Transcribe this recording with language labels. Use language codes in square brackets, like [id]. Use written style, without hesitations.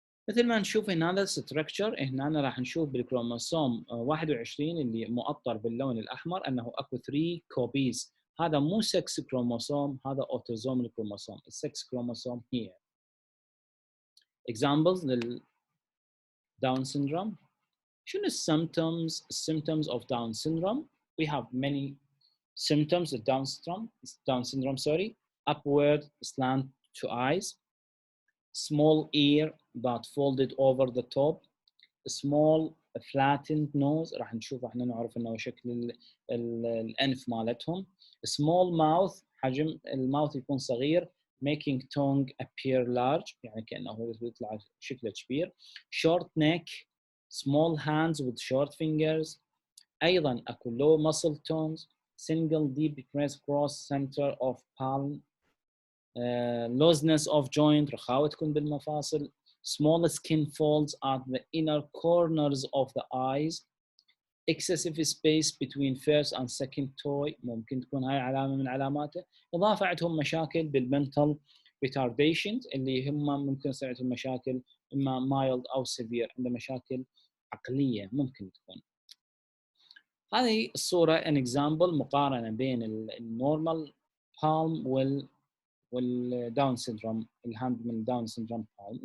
[ar] مثل ما نشوف هنا هذا الستركتشر هنا راح نشوف بالكروموسوم 21 اللي مؤطر باللون الاحمر انه اكو 3 كوبيز. هذا مو 6 كروموسوم هذا اوتوزومال كروموسوم. ال 6 كروموسوم هي examples لل Down syndrome. [en] شنو symptoms of Down syndrome? We have many symptoms of Down syndrome, upward slant to eyes, small ear but folded over the top, small flattened nose، [ar] راح نشوف احنا نعرف انه شكل الانف مالتهم. [en] small mouth، [ar] حجم الماوث يكون صغير. [en] making tongue appear large، [ar] يعني كأنه يطلع شكله كبير. [en] short neck، small hands with short fingers. [ar] أيضا أكو [en] low muscle tones. single deep crest cross center of palm. looseness of joint، [ar] رخاوة تكون بالمفاصل. [en] small skin folds at the inner corners of the eyes. excessive space between first and second toe، [ar] ممكن تكون هاي علامة من علاماته. إضافة عندهم مشاكل بالmental retardation اللي هم ممكن يصير عندهم مشاكل إما mild أو severe، عنده مشاكل عقلية ممكن تكون. هذه الصورة [en] an example [ar] مقارنة بين النورمال palm والداون سيندروم، الهاند من الداون سيندروم palm.